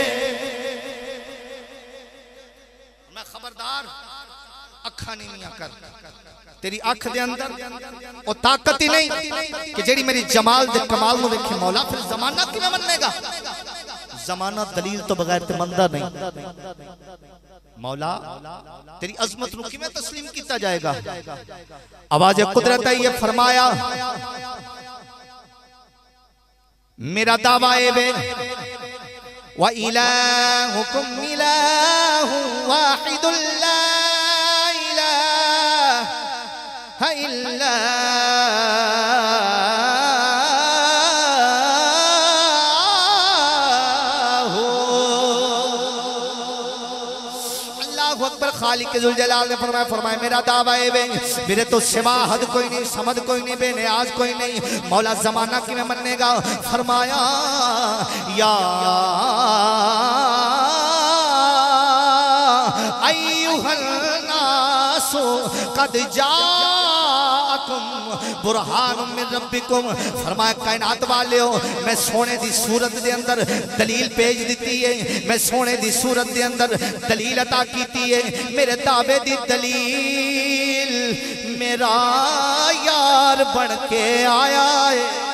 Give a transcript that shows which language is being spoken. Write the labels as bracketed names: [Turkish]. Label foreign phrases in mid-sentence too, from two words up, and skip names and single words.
[Punjabi] میں خبردار اکھاں نیویاں کر. تیری اکھ دے اندر او طاقت ہی نہیں کہ جیہڑی میری جمال دے کمال نوں ویکھے. مولا پھر زمانہ کیویں منے گا؟ زمانہ دلیل توں بغیر تے مندا نہیں. مولا تیری عظمت نوں کیویں تسلیم کیتا جائے گا? [Urdu] آواز قدرت آئی ہے. [Punjabi] فرمایا میرا دعویٰ ہے وے [Arabic] وإلهكم إله واحد لا إله إلا [Punjabi] خالق ذوالجلال نے فرمایا میرا دعویٰ ہے وے میرے توں سوا حد کوئی نہیں، صمد کوئی نہیں، بے نیاز کوئی نہیں. مولا زمانہ کیویں منے گا? [Arabic] فرمایا يا أيها الناس قد جاءكم برهان من ربكم. [Punjabi] فرمایا کائنات والیو میں سوہنے دی صورت دے اندر دلیل بھیج دی ہے، میں سوہنے دی صورت دے اندر دلیل عطا کیتی ہے. میرے دعوے دی دلیل میرا یار بن کے آیا ہے.